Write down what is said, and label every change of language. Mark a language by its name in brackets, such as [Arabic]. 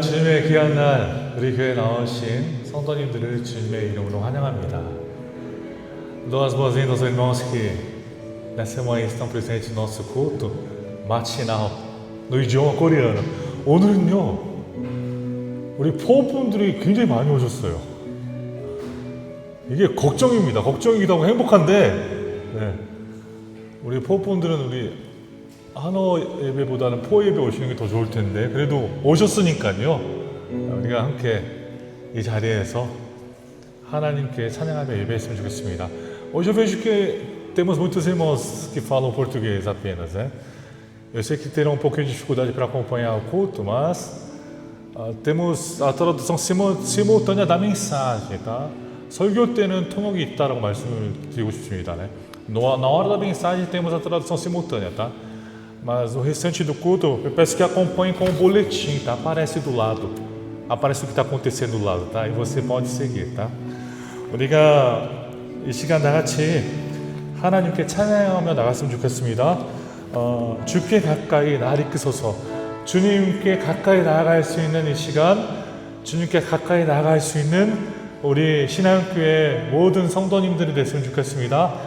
[Korean] 주님의 귀한 날 우리 교회에 나오신 성도님들을 주님의 이름으로 환영합니다. [Portuguese] Dou as boas-vindas aos irmãos que nessa manhã estão presentes no nosso culto matinal no idioma coreano. [Korean] 오늘은요 우리 포업분들이 굉장히 많이 오셨어요. 이게 걱정입니다. 걱정이기도 하고 행복한데 우리 포업분들은 우리 한어 예배보다는 포 예배 오시는 게 더 좋을 텐데 그래도 오셨으니까요 우리가 함께 이 자리에서 하나님께 찬양하며 예배했으면 좋겠습니다. [Portuguese] Hoje eu vejo que temos muitos irmãos que falam português apenas, né? Eu sei que terão um pouquinho de dificuldade para acompanhar o culto, mas temos a tradução simultânea da mensagem, tá? [Korean] 설교 때는 통역이 있다라고 말씀을 드리고 싶습니다. [Portuguese] né? Na hora da mensagem temos a tradução simultânea, tá? Mas o restante do culto, eu peço que acompanhe com o boletim, tá? Aparece do lado. Aparece o que está acontecendo do lado, tá? E você pode seguir, tá? [Korean] 우리가 이 시간 다 같이 하나님께 찬양하며 나갔으면 좋겠습니다. 주께 가까이 날 이끄소서. 주님께 가까이 나아갈 수 있는 이 시간, 주님께 가까이 나아갈 수 있는 우리 신앙교회 모든 성도님들이 됐으면 좋겠습니다.